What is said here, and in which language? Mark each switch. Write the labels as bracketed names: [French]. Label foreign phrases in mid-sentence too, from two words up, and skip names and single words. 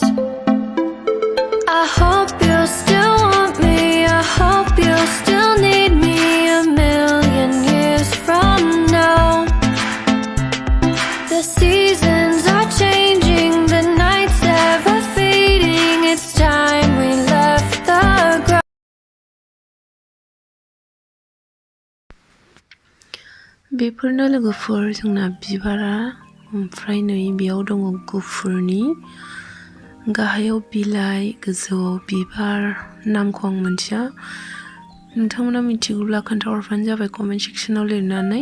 [English] I hope you'll still want me, I hope you'll still need me 1,000,000 years from now. The seasons are changing, the nights ever fading. It's time we left the ground. [Bodo] बेफोरनो लोगोफोर जोंना बिबारा, ओमफ्राय नै बेयाव दङ गुफुरनि, गाहायाव बिलाइ, गोजौआव बिबार। नामखौ आं मिथिया, नोंथांमोना मिथिगौब्ला खोन्थाहरबानो जाबाय [English] comment section [Bodo] लिरनानै।